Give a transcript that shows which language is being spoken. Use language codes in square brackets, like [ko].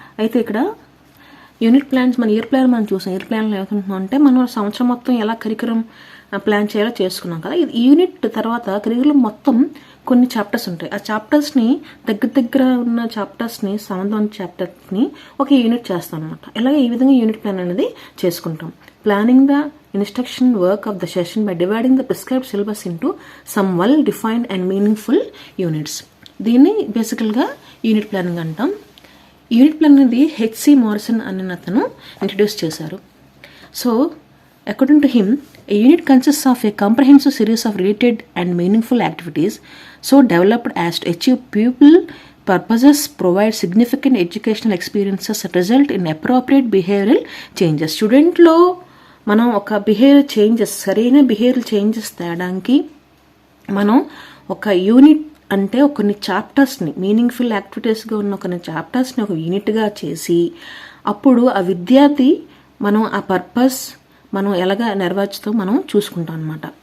[te] అయితే ఇక్కడ unit plans, మన ఇయర్ ప్లాన్ మనం చూసాం. ఇయర్ ప్లాన్లో ఏమనుకుంటున్నాం అంటే మనం సంవత్సరం మొత్తం ఎలా కరికులం ప్లాన్ చేయాలో చేసుకున్నాం కదా. ఇది యూనిట్ తర్వాత కరికులం మొత్తం కొన్ని చాప్టర్స్ ఉంటాయి. ఆ చాప్టర్స్ని దగ్గర ఉన్న చాప్టర్స్ని, సంబంధం చాప్టర్స్ని ఒక యూనిట్ చేస్తాం అనమాట. ఇలాగే ఈ విధంగా యూనిట్ ప్లాన్ అనేది చేసుకుంటాం. [en] Planning the instruction work of the session by dividing the prescribed syllabus into some well defined and meaningful units. [te] దీన్ని బేసికల్గా యూనిట్ ప్లానింగ్ అంటాం. యూనిట్ ప్లాన్ అనేది హెచ్సి మారిసన్ అనే అతను ఇంట్రడ్యూస్ చేశారు. [en] So according to him, a unit consists of a comprehensive series of related and meaningful activities so developed as to achieve pupil purposes, provide significant educational experiences and result in appropriate behavioral changes. [te] స్టూడెంట్లో మనం ఒక behaviour changes, సరైన behaviour changes తేడానికి మనం ఒక unit అంటే కొన్ని చాప్టర్స్ని, meaningful యాక్టివిటీస్గా ఉన్న కొన్ని చాప్టర్స్ని ఒక యూనిట్గా చేసి అప్పుడు ఆ విద్యార్థి మనం ఆ పర్పస్ మనం ఎలాగా నెరవేర్చుతో మనం చూసుకుంటాం అనమాట.